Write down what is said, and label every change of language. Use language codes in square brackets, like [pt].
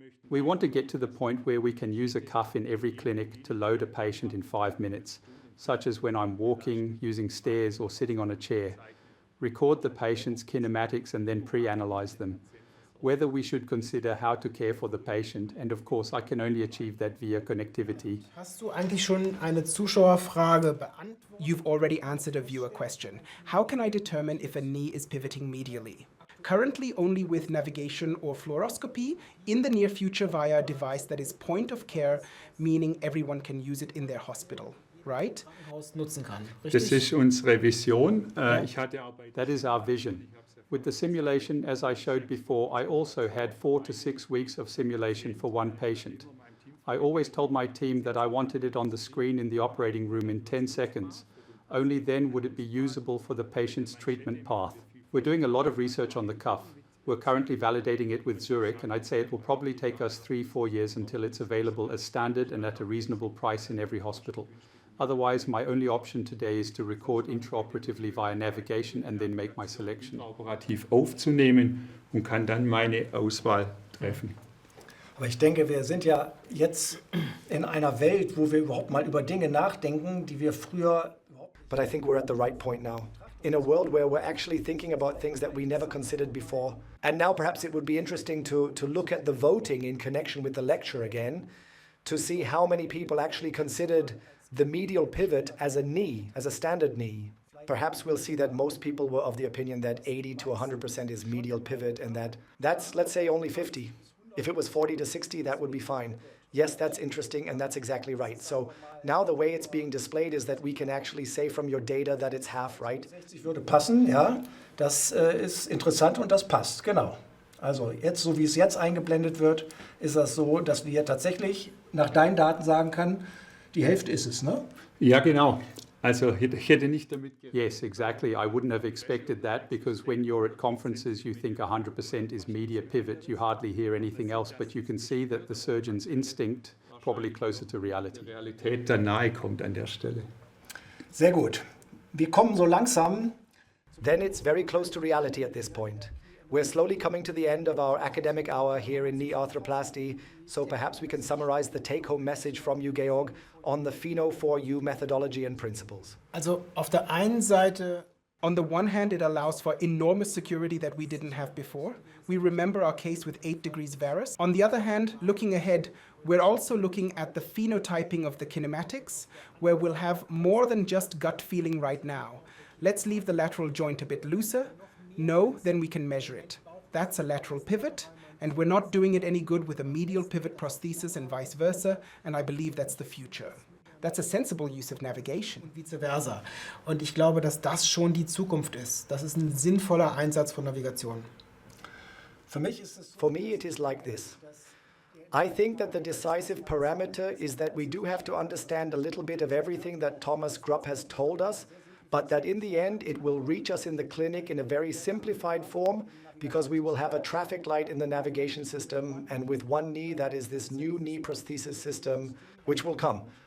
[en] We want to get to the point where we can use a cuff in every clinic to load a patient in 5 minutes, such as when I'm walking, using stairs or sitting on a chair. Record the patient's kinematics and then pre-analyze them. Whether we should consider how to care for the patient, and of course I can only achieve that via connectivity. [de] Hast du eigentlich schon eine Zuschauerfrage beantwortet? [en] You've already answered a viewer question. How can I determine if a knee is pivoting medially? Currently only with navigation or fluoroscopy, in the near future via a device that is point of care, meaning everyone can use it in their hospital, right? [de] Nutzen kann. Das ist unsere Vision. [en] That is our vision. With the simulation, as I showed before, I also had 4 to 6 weeks of simulation for one patient. I always told my team that I wanted it on the screen in the operating room in 10 seconds. Only then would it be usable for the patient's treatment path. We're doing a lot of research on the cuff. We're currently validating it with Zurich, and I'd say it will probably take us 3-4 years until it's available as standard and at a reasonable price in every hospital. Otherwise, my only option today is to record intraoperatively via navigation and then make my selection. [de] Operativ aufzunehmen und kann dann meine Auswahl treffen. Aber ich denke, wir sind ja jetzt in einer Welt, wo wir überhaupt mal über Dinge nachdenken, die wir früher... [en] But I think we're at the right point now. In a world where we're actually thinking about things that we never considered before. And now perhaps it would be interesting to look at the voting in connection with the lecture again, to see how many people actually considered the medial pivot as a knee, as a standard knee. Perhaps we'll see that most people were of the opinion that 80 to 100% is medial pivot, and that's, let's say, only 50. If it was 40 to 60, that would be fine. Yes, that's interesting, and that's exactly right. So now the way it's being displayed is that we can actually say from your data that it's half, right? [de] 60 würde passen, ja. Das ist interessant und das passt, genau. Also jetzt, so wie es jetzt eingeblendet wird, ist das so, dass wir tatsächlich nach deinen Daten sagen können, die Hälfte ist es, ne? Ja, genau. Also ich hätte nicht damit gerechnet. [en] Yes, exactly. I wouldn't have expected that because when you're at conferences, you think 100% is media pivot. You hardly hear anything else, but you can see that the surgeon's instinct probably closer to reality. [de] Die Realität dann nahe kommt an der Stelle. Sehr gut. Wir kommen so langsam. [en] Then it's very close to reality at this point. We're slowly coming to the end of our academic hour here in knee arthroplasty, so perhaps we can summarize the take-home message from you, Georg, on the Pheno4U methodology and principles. [de] Also auf der einen Seite, [en] On the one hand, it allows for enormous security that we didn't have before. We remember our case with 8 degrees varus. On the other hand, looking ahead, we're also looking at the phenotyping of the kinematics, where we'll have more than just gut feeling right now. Let's leave the lateral joint a bit looser. No, then we can measure it. That's a lateral pivot, and we're not doing it any good with a medial pivot prosthesis and vice versa, and I believe that's the future. That's a sensible use of navigation. vice versa. [de] Und ich glaube, dass das schon die Zukunft ist. Das ist ein sinnvoller Einsatz von Navigation. Für mich ist es [en] For me, it is like this. I think that the decisive parameter is that we do have to understand a little bit of everything that Thomas Grupp has told us, but that in the end it will reach us in the clinic in a very simplified form because we will have a traffic light in the navigation system, and with one knee, that is this new knee prosthesis system, which will come.